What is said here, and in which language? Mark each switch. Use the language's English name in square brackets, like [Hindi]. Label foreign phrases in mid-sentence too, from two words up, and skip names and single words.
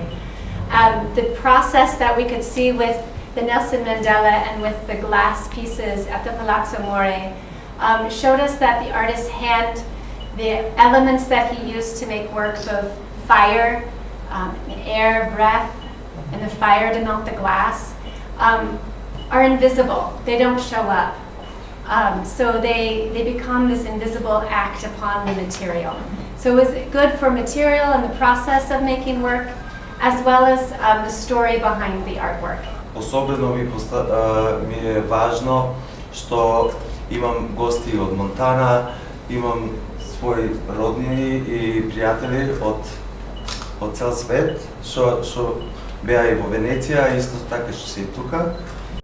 [English] The process that we could see with the Nelson Mandela and with the glass pieces at the Palazzo More showed us that the artist's hand, the elements that he used to make works of fire, air, breath, and the fire denote the glass, are invisible. They don't show up. So they become this invisible act upon the material. So it was good for material and the process of making work, as well as the story behind the artwork. [Macedonian] Особено ми е важно што имам гости од Монтана, имам своји роднини и пријатели од цел свет, што беа и во Венеција, исто така што се и тука.